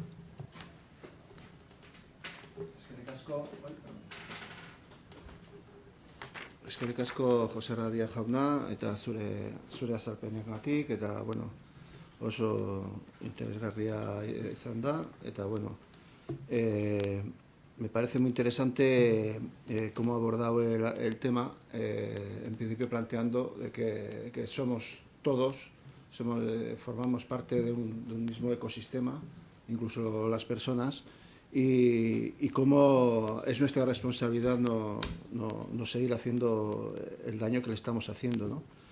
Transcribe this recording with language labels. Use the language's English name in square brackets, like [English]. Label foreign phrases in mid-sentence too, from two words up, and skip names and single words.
[Basque] Eskerrik asko Jose Radia jauna eta zure azalpenengatik eta oso interesgarria izan da eta [Spanish] me parece muy interesante cómo ha abordado el tema, en principio planteando de que somos todos, formamos parte de un mismo ecosistema, incluso las personas, y cómo es nuestra responsabilidad no seguir haciendo el daño que le estamos haciendo, ¿no?